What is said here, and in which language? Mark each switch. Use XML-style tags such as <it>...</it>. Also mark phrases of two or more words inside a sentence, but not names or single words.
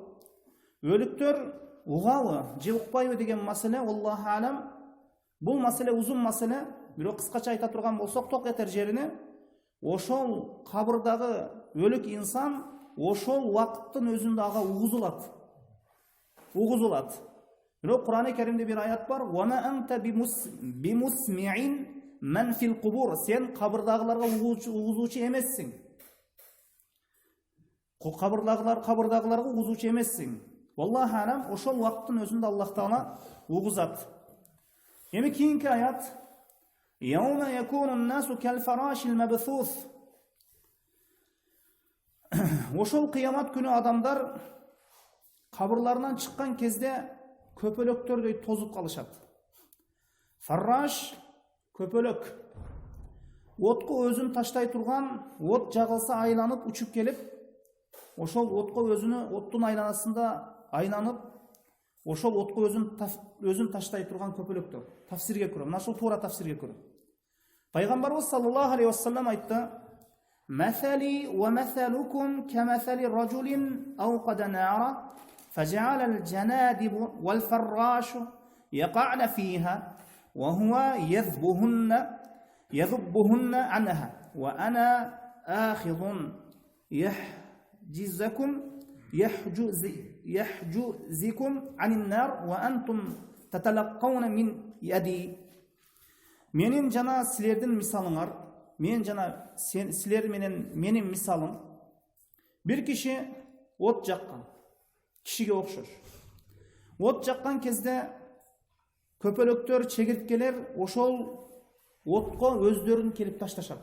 <ky>Өлүктөр угабы же укпайбы деген маселе,</ky> <ar>الله أعلم.</ar> <ky>Бул маселе узун маселе, бирок кыскача айта турган болсок, ток этер жерине ошол кабырдагы өлүк инсан ошол вакыттын өзүндө ага угузулат. Бирок Кур'ан-ы Каримде бир аят бар:</ky> <ar>"وما أنت بمسمع من في القبور",</ar> <ky>сен кабырдагыларга угузуучу эмессиң. Кабырдагыларга угузуучу эмессиң.</ky> <ar>والله أعلم,</ar> <ky>ошол вакыттын өзүндө Аллах Таала угузат. Эми кийинки аят:</ky> <ar>"يوم يكون الناس كالفراش المبثوث".</ar> <ky>Ошол кыямат күнү адамдар кабырларынан чыккан кезде көпөлөктөрдөй тозуп калышат. Фарраш көпөлөк. Отко өзүн таштай турган, от жагылса айланып учуп келип, ошол отко оттун айланасында айланып, ошол отко өзүн таштай турган көпөлөктөр. Тафсирге көрө. Мына ушул туура тафсирге көрө.</ky> <ar>Пайгамбарыбыз صلى الله عليه وسلم айтты: "مثلي ومثلكم كمثل رجل أوقد نارا فجعل الجنادب والفراش يقعن فيها وهو يذبهن عنها وأنا آخذ يحجزكم عن النار وأنتم تتلقون من يدي."</ar> <ky>Менин жана силердин мисалыңар, мен жана силер менен менин мисалым, бир киши от жаккан, кишиге окшош. От жаккан кезде көпөлөктөр, чегирткелер ошол отко өздөрүн келип ташташат.</ky>